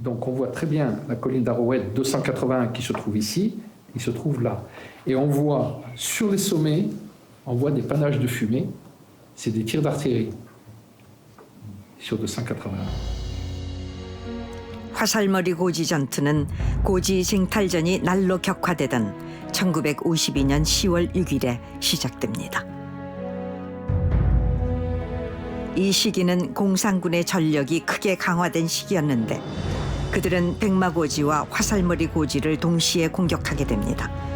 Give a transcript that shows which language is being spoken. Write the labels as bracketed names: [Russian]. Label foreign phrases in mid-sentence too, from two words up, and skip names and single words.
[French] Donc on voit très bien la colline d'Arouet 281 qui se trouve ici, il se trouve là. Et on voit sur les sommets, on voit des panaches de fumée, c'est des tirs d'artillerie sur 281. [Korean] 화살머리 고지 전투는 고지 쟁탈전이 날로 격화되던 1952년 10월 6일에 시작됩니다. 이 시기는 공산군의 전력이 크게 강화된 시기였는데 그들은 백마고지와 화살머리 고지를 동시에 공격하게 됩니다.